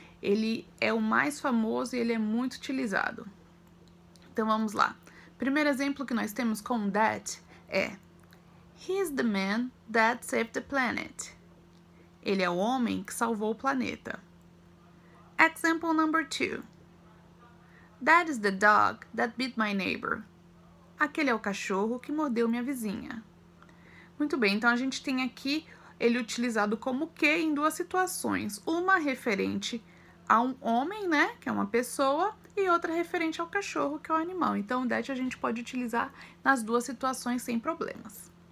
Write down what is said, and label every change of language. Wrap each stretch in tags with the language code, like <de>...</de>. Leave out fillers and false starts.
<pt>Ele é o mais famoso e ele é muito utilizado. Então, vamos lá. Primeiro exemplo que nós temos com that é</pt> <en>He is the man that saved the planet.</en> <pt>Ele é o homem que salvou o planeta.</pt> <en>Example number 2. That is the dog that bit my neighbor.</en> <pt>Aquele é o cachorro que mordeu minha vizinha. Muito bem, então a gente tem aqui ele utilizado como que em duas situações. Uma referente a um homem, né, que é uma pessoa, e outra referente ao cachorro, que é o animal. Então, o that a gente pode utilizar nas duas situações sem problemas.</pt>